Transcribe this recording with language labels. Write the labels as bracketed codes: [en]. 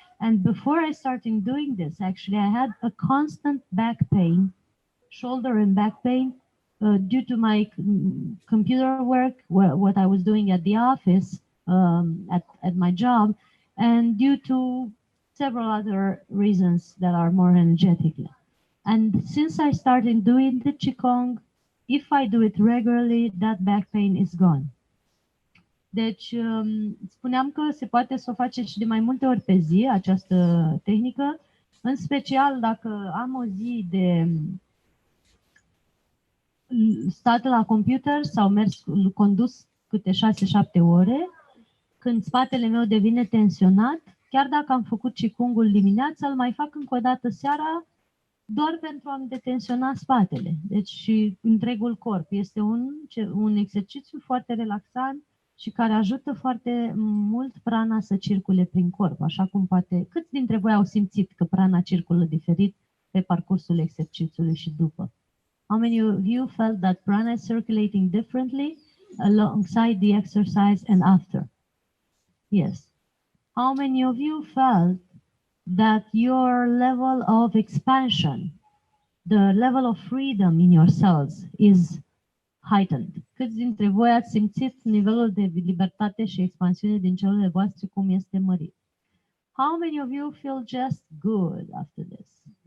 [en] And before I started doing this, actually, I had a constant back pain, shoulder and back pain, due to my computer work, what I was doing at the office, at my job, and due to several other reasons that are more energetic. And since I started doing the Qigong, if I do it regularly, that back pain is gone. [ro] Deci, spuneam că se poate să o faceți și de mai multe ori pe zi, această tehnică, în special dacă am o zi de stat la computer sau mers condus câte 6-7 ore, când spatele meu devine tensionat, chiar dacă am făcut Qigong-ul dimineața, îl mai fac încă o dată seara, doar pentru a-mi detensiona spatele. Deci și întregul corp. Este un exercițiu foarte relaxant și care ajută foarte mult prana să circule prin corp, așa cum poate. Câți dintre voi au simțit că prana circulă diferit pe parcursul exercițiului și după? [en] How many of you felt that prana is circulating differently alongside the exercise and after? Yes. How many of you felt that your level of expansion, the level of freedom in your cells is heightened? [ro] Câți dintre voi ați simțit nivelul de libertate și expansiune din celulele voastre cum este mărit? [en] How many of you feel just good after this?